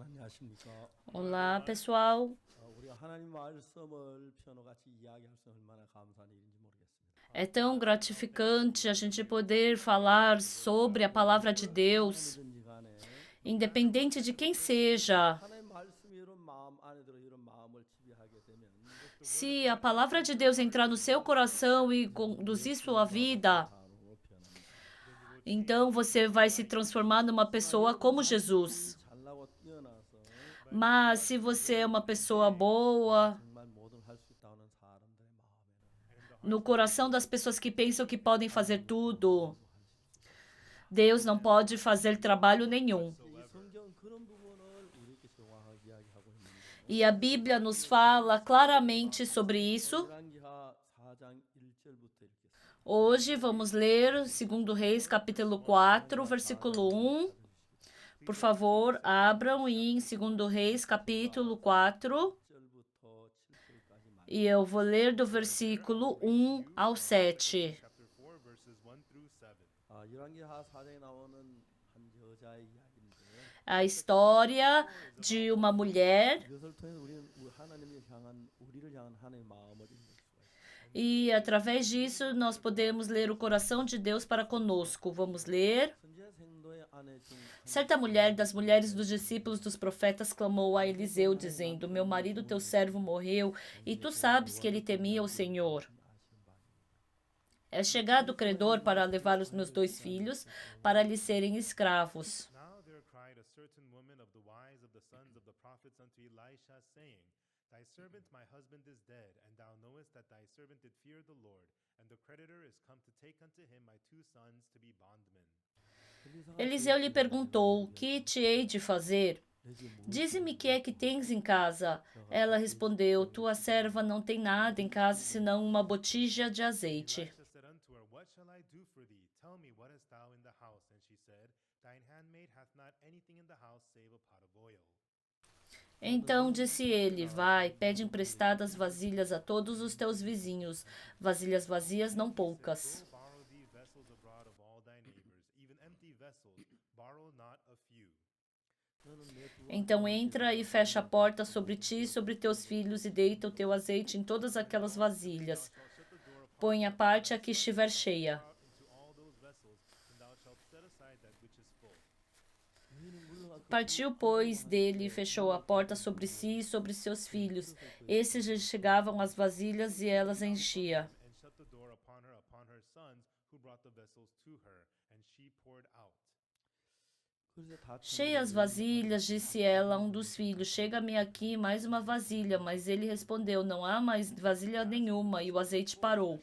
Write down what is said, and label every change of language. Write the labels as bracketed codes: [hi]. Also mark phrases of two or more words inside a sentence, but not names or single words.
[ko] 안녕하십니까? [pt] Olá, pessoal. [ko] 우리가 하나님 말씀을 피아노같이 이야기할 수 얼마나 감사한 일인지 모르겠습니다. [pt] É tão gratificante a gente poder falar sobre a palavra de Deus, [ko] 사람이든지 간에 [pt] independente de quem seja. [ko] 하나님 말씀이 이런 마음 안에 들어 이런 마음을 지배하게 되면 [pt] Se a palavra de Deus entrar no seu coração e conduzir sua vida, [ko] 사람으로 변합니다. [pt] então você vai se transformar numa pessoa como Jesus. [ko] 잘나고 뛰어나서 [pt] Mas se você é uma pessoa boa, [ko] 정말 뭐든 할 수 있다는 사람들의 마음에는 [pt] no coração das pessoas que pensam que podem fazer tudo, Deus não pode fazer trabalho nenhum. [ko] 이 성경 그런 부분을 우리에게 정확하게 이야기하고 있는데 [pt] E a Bíblia nos fala claramente sobre isso. [ko] 열왕기하 4장 1절부터 읽겠습니다. [pt] Hoje vamos ler 2 Reis, capítulo 4, versículo 1. Por favor, abram em 2 Reis, capítulo 4. [ko] 1절부터 7절까지 [pt] E eu vou ler do versículo 1 ao 7. [en] chapter 4, verses 1 through 7. [ko] 열왕기하 4장에 나오는 한 여자의 이야기인데 [pt] A história de uma mulher. [ko] 이것을 통해서 우리는 하나님을 향한 우리를 향한 하나님의 마음을 읽을 수가 있습니다. [pt] E através disso nós podemos ler o coração de Deus para conosco. Vamos ler. [ko] 선지자 생도의 아내 중 [pt] Certa mulher das mulheres dos discípulos dos profetas clamou a Eliseu, dizendo: Meu marido, teu servo, morreu, e tu sabes que ele temia o Senhor. É chegado o credor para levar os meus 2 filhos, para lhes serem escravos. [en] Now there cried a certain woman of the wives of the sons of the prophets unto Elisha, saying, Thy servant my husband is dead, and thou knowest that thy servant did fear the Lord, and the creditor is come to take unto him my 2 sons to be bondmen. [pt] Eliseu lhe perguntou: Que te hei de fazer? Dize-me que é que tens em casa. Ela respondeu: Tua serva não tem nada em casa senão uma botija de azeite. [en] Elisha said unto her, What shall I do for thee? Tell me, what hast thou in the house? And she said, Thine handmaid hath not anything in the house save a pot of oil. [pt] Então disse ele: Vai, pede emprestadas vasilhas a todos os teus vizinhos, vasilhas vazias, não poucas. [en] Go borrow thee vessels abroad of all thy neighbors, even empty vessels, borrow not a few. [pt] Então entra e fecha a porta sobre ti e sobre teus filhos, e deita o teu azeite em todas aquelas vasilhas. [en] Shut the door upon [pt] Põe a parte a que estiver cheia. [en] out into all those vessels, and thou shalt set aside that which is full. [pt] Partiu, pois, dele e fechou a porta sobre si e sobre seus filhos. Esses lhe chegavam as vasilhas e elas enchia. [en] And shut the door upon her sons, who brought the vessels to her, and she poured out. [pt] Cheias as vasilhas, disse ela a um dos filhos: Chega-me aqui mais uma vasilha. Mas ele respondeu: Não há mais vasilha nenhuma. E o azeite parou.